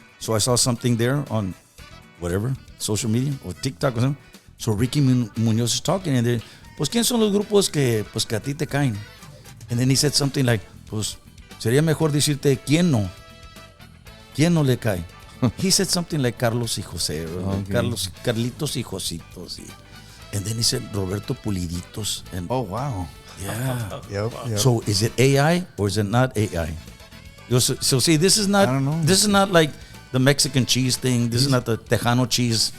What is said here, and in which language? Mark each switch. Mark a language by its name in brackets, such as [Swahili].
[English] So I saw something there on whatever, social media or TikTok or something. So Ricky Munoz is talking, and they, [Spanish] pues quién son los grupos que a ti te caen. [English] And then he said something like, [Spanish] pues sería mejor decirte quién no le cae. [English] He said something like Carlos y José, Okay. Carlitos y Jositos. And then he said Roberto Puliditos. And Oh wow. yeah. Yep. So is it AI or is it not AI? So see, this is not. I don't know. This is not like the Mexican cheese thing. This is not the Tejano cheese.